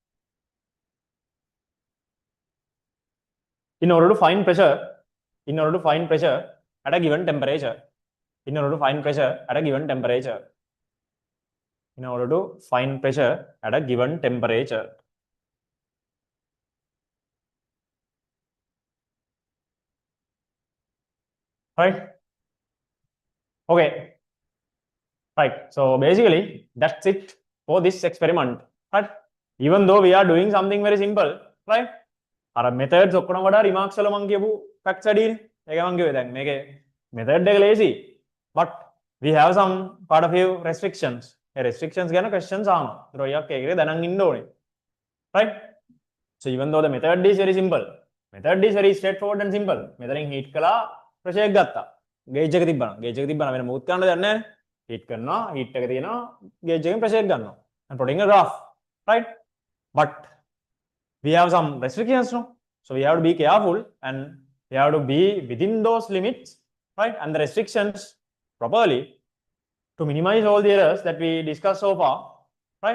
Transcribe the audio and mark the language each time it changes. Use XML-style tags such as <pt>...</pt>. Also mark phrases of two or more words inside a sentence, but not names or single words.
<en>in order to find pressure at a given temperature in order to find pressure at a given temperature right okay right so basically that's it for this experiment right even though we are doing something very simple right</en> <si>අර methods ඔක්කොම වඩා remarks වල මම කියපු facts වැඩිනේ ඒක මම කිව්වේ දැන් මේකේ method එක</si> <en>lazy but we have some part of few restrictions</en> <si>ඒ restrictions ගැන questions ආනවා ඒතර ඔයයක් ඒකේ දැනන් ඉන්න ඕනේ</si> <en>right so even though the method is very simple method is very straightforward and simple</en> <si>මෙතනින් heat කළා pressure එක ගත්තා ගේජ් එක තිබ්බනම් වෙන මොකුත් කරන්න දෙයක් නැහැ. හීට් කරනවා, හීට් එක තියෙනවා, ගේජ් එකෙන් ප්‍රෙෂර් එක ගන්නවා.</si> <en>And plotting a graph, right? But we have some restrictions, no? So we have to be careful and we have to be within those limits, right? And the restrictions properly to minimize all the errors that we discussed so far, right?</en>